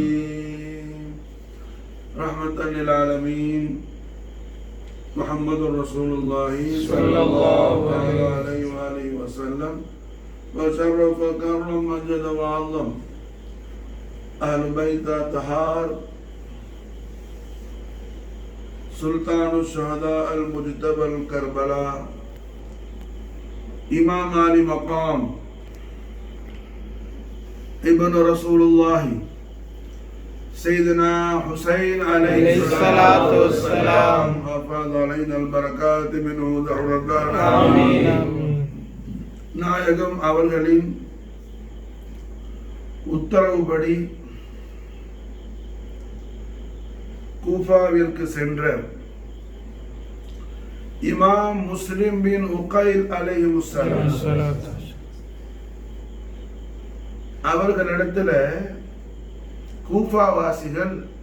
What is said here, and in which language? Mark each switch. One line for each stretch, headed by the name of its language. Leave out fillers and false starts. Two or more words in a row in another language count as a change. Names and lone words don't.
Arabic: رحمة للعالمين محمد رسول الله صلى الله عليه وآله وسلم وشرف وكرم مجد وعظم أهل بيت طهار سلطان الشهداء ال مجتبى كربلاء إمام عالي مقام ابن رسول الله سيدنا حسين عليه الصلاة والسلام وفاض علينا البركات منه دهر الدار آمين.
Tamil: நாயகம் அவர்களின் உத்தரவுப்படி கூஃபாவிற்கு சென்ற இமாம் முஸ்லிம் பின் உகைல் அலைஹிஸ்ஸலாம் அவர்களிடத்துல கூஃபாவாசிகள்